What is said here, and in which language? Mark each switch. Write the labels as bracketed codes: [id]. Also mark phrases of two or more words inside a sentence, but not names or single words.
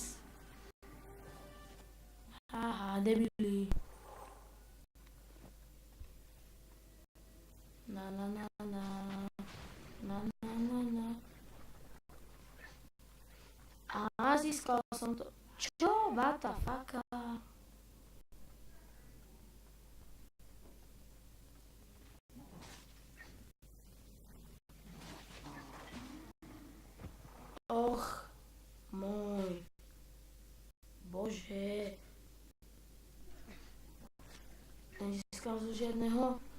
[sk] Haha, debili. Na na na na. Na na na na. A získal som to. Čo? [en] What the fuck? [sk] Och, môj. Bože. Nezískal zo žiadneho.